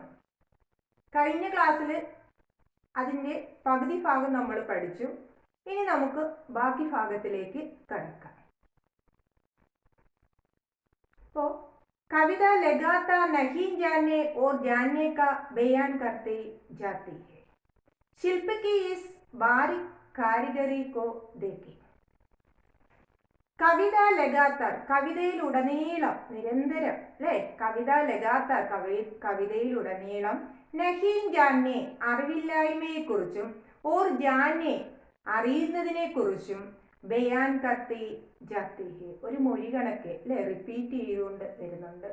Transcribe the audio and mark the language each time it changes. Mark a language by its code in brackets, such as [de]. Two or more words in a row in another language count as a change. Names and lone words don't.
[ml] കഴിഞ്ഞ ക്ലാസ്സിൽ അതിൻ്റെ പകുതി ഭാഗം നമ്മൾ പഠിച്ചു. ഇനി നമുക്ക് ബാക്കി ഭാഗത്തിലേക്ക് കടക്കാം. [hi] അപ്പോൾ कविता लगातार नहीं जाने और जाने का बयान करते ജാती है. शिल्प की इस बारीक कारीगरी को देखिए. कविता लगातार, [ml] കവിതയിലുടനീളം, നിരന്തരം അല്ലേ, [hi] कविता लगातार, [ml] കവിതയിലുടനീളം, [hi] नहीं जाने [ml] അറിവില്ലായ്മയെക്കുറിച്ചും [hi] और जाने [ml] അറിയുന്നതിനെക്കുറിച്ചും [hi] बयान करती जाती है, [ml] ഒരു മൊഴി കണക്ക് അല്ലേ, റിപ്പീറ്റ് ചെയ്തുകൊണ്ട് വരുന്നുണ്ട്.